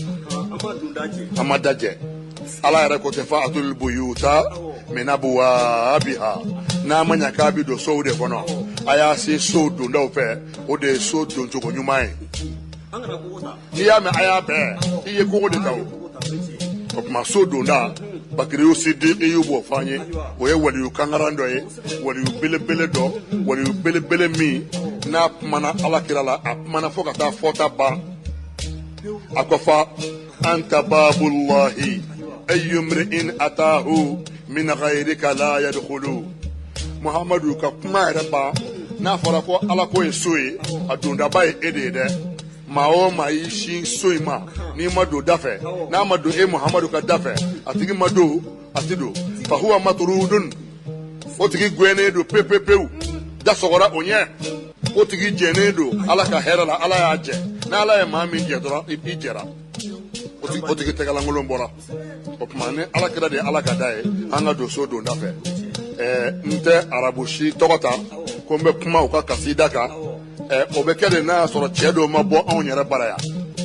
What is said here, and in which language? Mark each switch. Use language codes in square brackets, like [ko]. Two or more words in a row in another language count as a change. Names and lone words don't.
[bm] an ma dajɛ ala yɛrɛ ko tɛ [ar] فأتوا البيوت من أبوابها [bm] n'a ma ɲɛ k'a bɛ don sow de kɔnɔ a y'a se so dondaw fɛ o de ye so doncogo ɲuman ye n'i y'a mɛn a y'a bɛɛ i ye kogo de ta o tuma so donda Bakiriyu Sidiki y'o b'o fɔ an ye o ye waliyu kangaran dɔ ye waliyu belebele dɔ waliyu belebele min n'a kumana alakira la a kumana fo ka taa fɔta ban a ko [ar] فأنت باب الله أي امرئ أتاه من غيرك لا يدخل [bm] Muhammadu ka kuma yɛrɛ ban n'a fɔra ko ala ko ye so ye a dondaba ye e de ye dɛ maa o maa y'i sin so in ma n'i ma don da fɛ n'a ma don e Muhammadu ka da fɛ a tigi ma don a ti don [ar] فهو [bm] matrudun o tigi gɛnnen don pewu da sɔgɔra o ɲɛ o tigi jɛnnen don ala ka hɛrɛ la ala y'a jɛ n'ala ye maa min jɛ dɔrɔn i jɛra o tigi tɛgɛlankolon bɔra o tuma ni ala kɛra de ye ala ka da ye an ka don so don da fɛ n tɛ arabu si tɔgɔ ta ko n bɛ kuma u ka kasida kan o bɛ kɛ de n'a y'a sɔrɔ cɛ dɔw ma bɔ anw yɛrɛ bara yan